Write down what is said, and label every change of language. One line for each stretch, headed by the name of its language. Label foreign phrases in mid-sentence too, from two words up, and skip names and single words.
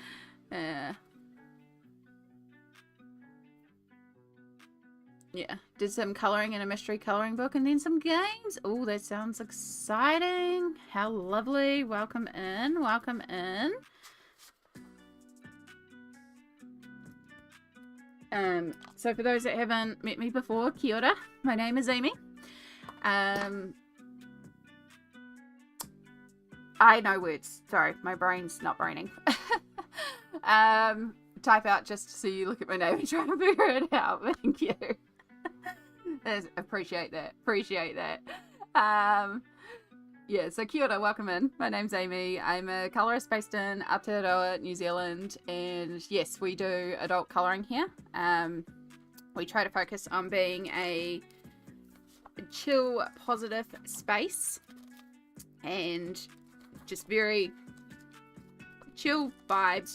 English: Yeah, did some colouring in a mystery colouring book and then some games. Oh, that sounds exciting. How lovely. Welcome in. Welcome in. So for those that haven't met me before,
Māori: kia ora.
English: My name is Amy. I know words. Sorry, my brain's not braining. Type out just so you look at my name and try to figure it out. Thank you. Appreciate that. Appreciate that. Yeah, so
Māori: kia ora,
English: welcome in. My name's Amy. I'm a colourist based in Aotearoa, New Zealand, and yes, we do adult colouring here. We try to focus on being a chill, positive space and just very chill vibes.